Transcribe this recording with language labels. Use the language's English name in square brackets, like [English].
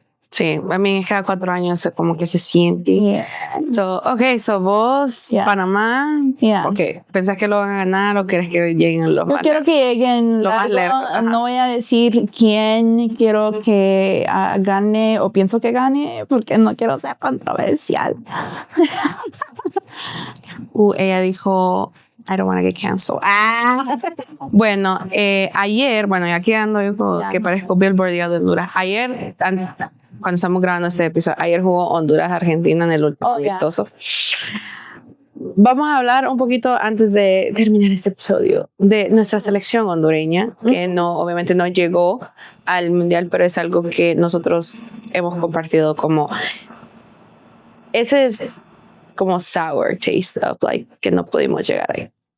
[Spanish] Sí, a mí cada 4 años como que se siente. So vos, Panamá, ¿pensás que lo van a ganar o quieres que lleguen los Yo quiero que lleguen lo más lejos? No voy a decir quién quiero que gane o pienso que gane porque no quiero ser controversial. Ella dijo, [English] I don't want to get canceled. [Spanish] Bueno, ayer, aquí ando yo como que parezco Billboard de Honduras. Ayer, cuando estamos grabando este episodio, ayer jugó Honduras-Argentina en el último amistoso. Vamos a hablar un poquito antes de terminar este episodio de nuestra selección hondureña, que obviamente no llegó al mundial, pero es algo que nosotros hemos compartido como ese es como [English] sour taste of [Spanish] que no pudimos llegar ahí.